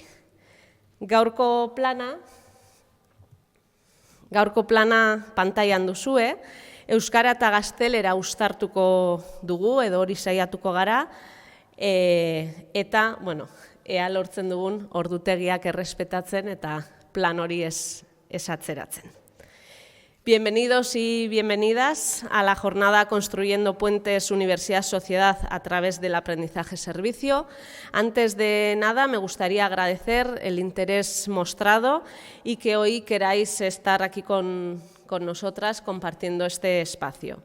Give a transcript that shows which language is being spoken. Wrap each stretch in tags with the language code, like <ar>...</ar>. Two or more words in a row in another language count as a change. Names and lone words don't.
<eu>Gaurko plana pantailan duzue, euskara eta gaztelera uztartuko dugu edo hori saiatuko gara, eta, ea lortzen dugun ordutegiak errespetatzen eta plan hori ez atzeratzen.</eu> <es>Bienvenidos y bienvenidas a la jornada Construyendo Puentes Universidad-Sociedad a través del aprendizaje-servicio. Antes de nada, me gustaría agradecer el interés mostrado y que hoy queráis estar aquí con nosotras compartiendo este espacio.</es>